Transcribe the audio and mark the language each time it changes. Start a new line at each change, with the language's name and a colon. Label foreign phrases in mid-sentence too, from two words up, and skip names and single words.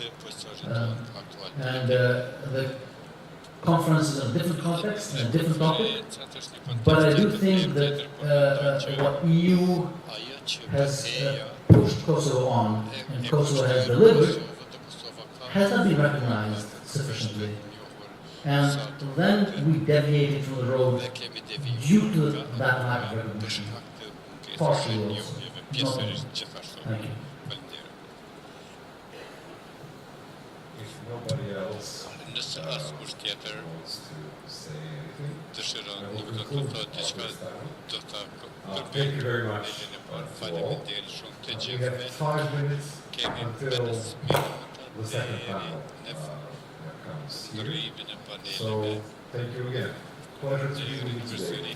English: The conference is in a different context and a different topic, but I do think that what EU has pushed Kosovo on and Kosovo has delivered has not been recognized sufficiently. And then we deviated from the road due to that lack of recognition. Partially also. Not only. Thank you. If nobody else,
Albanian: Nëse askush tjetër dëshiron të thotë diçka, do ta
English: Thank you very much.
Albanian: faleminderit shumë të
English: We have
Albanian: gjithëve.
English: 5 minutes
Albanian: Kemi
English: until
Albanian: 5 minuta
English: the second panel comes here.
Albanian: ndryrimin e
English: So,
Albanian: paneleve.
English: thank you again. Pleasure to be with you today.